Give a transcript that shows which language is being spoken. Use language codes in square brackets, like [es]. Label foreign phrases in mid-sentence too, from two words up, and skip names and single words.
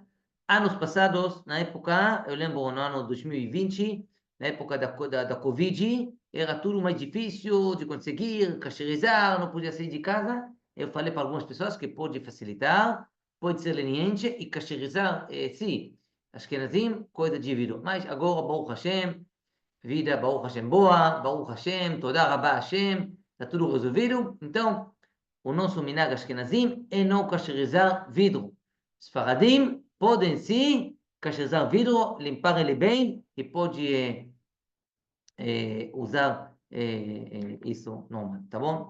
[pt] Anos passados, na época, eu lembro no ano 2020, na época da Covid, era tudo mais difícil de conseguir, cacherizar, não podia sair de casa. Eu falei para algumas pessoas que pode facilitar, pode ser leniente e cacherizar, sim, Ashkenazim, coisa de vidro. Mas agora, [he] ברוך השם, vida, ברוך השם boa, ברוך השם, תודה רבה השם, [pt] está tudo resolvido. Então, o nosso [he] מנהג אשכנזים [pt] é não cacherizar vidro. Sfaradim podem sim cacherizar vidro, limpar ele bem e pode usar isso normal, tá bom?